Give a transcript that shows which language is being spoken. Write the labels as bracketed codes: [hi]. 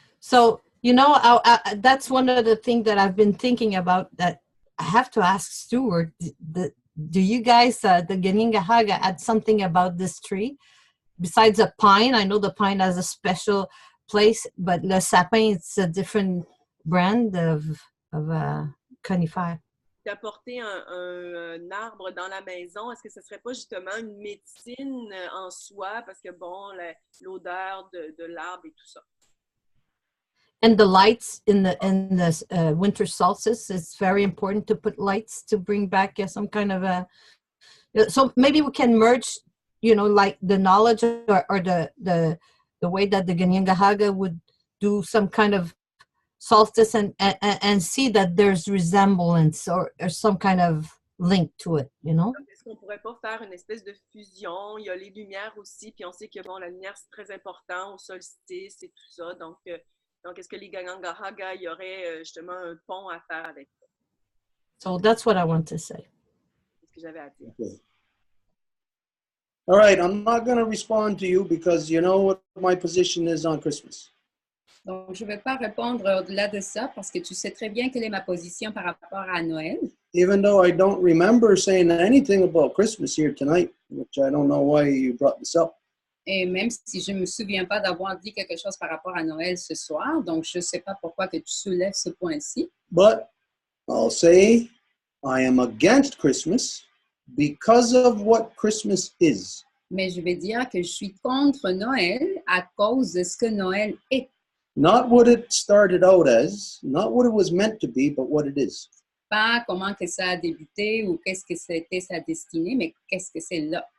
[en] So, that's one of the things that I've been thinking about, that I have to ask Stuart, do you guys, the Ganingahaga, add something about this tree? Besides a pine, I know the pine has a special place, but [fr] le sapin, [en] it's a different brand of conifère. [fr] D'apporter un arbre dans la maison, est-ce que ce serait pas justement une médecine en soi, parce que bon, l'odeur de l'arbre et tout ça? [en] And the lights in the winter solstice, it's very important to put lights to bring back some kind of a. So maybe we can merge, like the knowledge or the way that the Ganyangahaga would do some kind of solstice and see that there's resemblance or some kind of link to it, [fr] Est-ce qu'on pourrait pas faire une espèce de fusion? Il y a les lumières aussi, puis on sait que bon, la lumière c'est très important au solstice et tout ça, donc est-ce que les Ganyangahaga, il y aurait justement un pont à faire avec ça? [en] So that's what I want to say. [fr] C'est ce que j'avais à dire. [en] Okay. All right, I'm not going to respond to you because you know what my position is on Christmas. [fr] Donc, je ne vais pas répondre au-delà de ça parce que tu sais très bien quelle est ma position par rapport à Noël. [en] Even though I don't remember saying anything about Christmas here tonight, which I don't know why you brought this up. [fr] Et même si je ne me souviens pas d'avoir dit quelque chose par rapport à Noël ce soir, donc je ne sais pas pourquoi que tu soulèves ce point-ci. [en] But I'll say I am against Christmas because of what Christmas is. [fr] Mais je vais dire que je suis contre Noël à cause de ce que Noël est. [en] Not what it started out as, not what it was meant to be, but what it is. [fr] Pas comment que ça a débuté ou qu'est-ce que c'était sa destinée, mais qu'est-ce que c'est là.